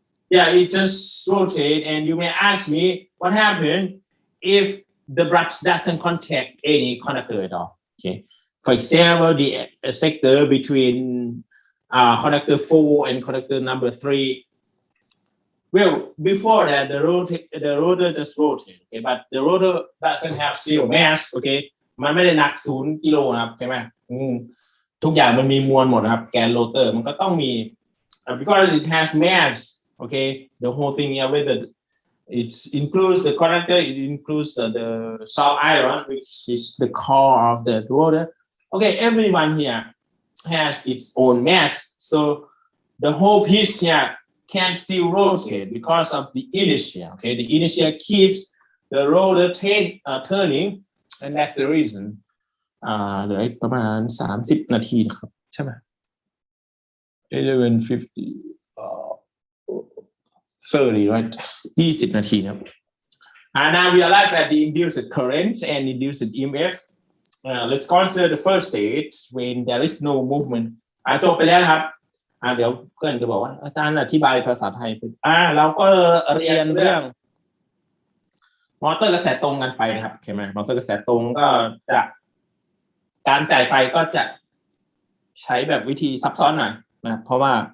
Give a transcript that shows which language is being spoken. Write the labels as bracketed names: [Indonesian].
[English] It just rotate, and you may ask me what happened if the brush doesn't contact any conductor at all. Okay, for example, the sector between conductor 4 and conductor number 3. Well, before that, the rotor just rotate. Okay, but the rotor doesn't have zero mass. [Thai] Okay, มันไม่ได้หนัก0 กิโลนะครับใช่ไหมทุกอย่างมันมีมวลหมดนะครับแกนโรเตอร์มันก็ต้องมี [English] because it has mass. Okay, the whole thing here with it includes the conductor, it includes the soft iron, which is the core of the rotor. Okay, everyone here has its own mass, so the whole piece here can still rotate because of the inertia. Okay, the inertia keeps the rotor turning, and that's the reason. [Thai] เหลือประมาณ30 นาทีนะครับใช่ไหม 11:50 30 right 20 นาทีครับ [English] Now we arrive at the induced current and induced EMF. Let's consider the first stage when there is no movement. [Thai] จบไปแล้วนะครับเดี๋ยวเพื่อนจะบอกว่าอาจารย์อธิบายภาษาไทยเราก็เรียนเรื่องมอเตอร์กระแสตรงกันไปนะครับโอเคไหมมอเตอร์กระแสตรงก็จะการจ่ายไฟก็จะใช้แบบวิธีซับซ้อนหน่อยนะเพราะว่า